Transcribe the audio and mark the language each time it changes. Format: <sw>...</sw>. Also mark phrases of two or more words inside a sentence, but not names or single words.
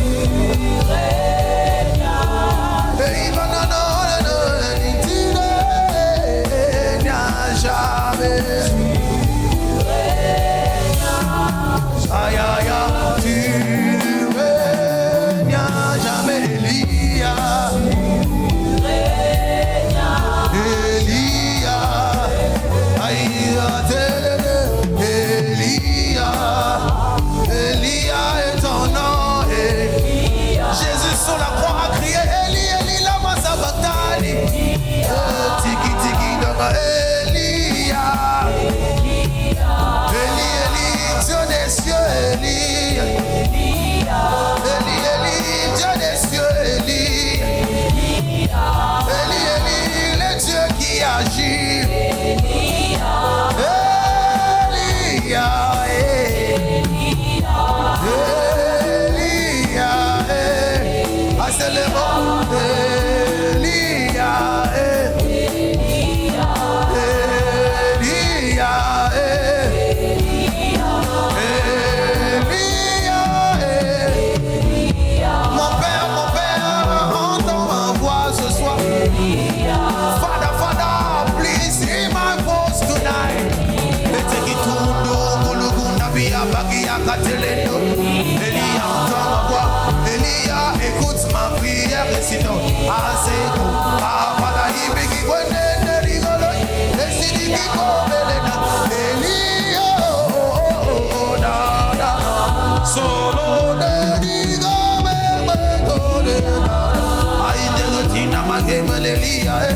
<fr>Aïe, aïe, aïe, tu règnes à jamais, Elia. Elia, Elia est ton nom. Jésus sur la croix a crié Eli, Eli,</fr> <arc>lama sabachthani. Tiki, tiki, dama,</arc> <fr>Elia. Eli, Eli, Dieu des cieux, Eli. Eli, Eli, Dieu des cieux, Eli. Eli, Eli, le Dieu qui agit. Elia, Elia, ah, c'est le mot. Elia, Elia, Mon père, entends ma voix ce soir.</fr> <en>Father, Father, please hear my voice tonight.</en> <fr>Elia, entends ma voix. Elia, écoute ma prière. Et sinon, assez solo de Elia,</fr>